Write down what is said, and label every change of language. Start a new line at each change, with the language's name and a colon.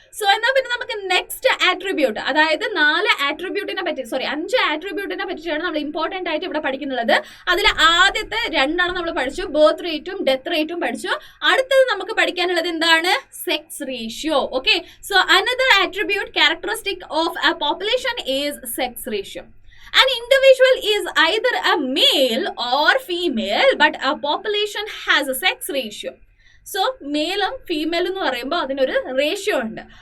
Malayalam: So എന്നാൽ പിന്നെ നമുക്ക് നെക്സ്റ്റ് ആട്രിബ്യൂട്ട്, അതായത് 5 ആട്രിബ്യൂട്ടിനെ പറ്റിയിട്ടാണ് നമ്മൾ ഇമ്പോർട്ടന്റ് ആയിട്ട് ഇവിടെ പഠിക്കുന്നത്. അതിൽ ആദ്യത്തെ 2 നമ്മൾ പഠിച്ചു, ബർത്ത് റേറ്റും ഡെത്ത് റേറ്റും പഠിച്ചു. അടുത്തത് നമുക്ക് പഠിക്കാനുള്ളത് എന്താണ്?
English: Sex ratio. Okay, so another attribute characteristic of a population is sex ratio. An individual is either a male or female, but a population has a sex ratio.
Malayalam: So മെയിലും ഫീമെയിലും എന്ന് പറയുമ്പോൾ അതിനൊരു റേഷ്യോ ഉണ്ട്.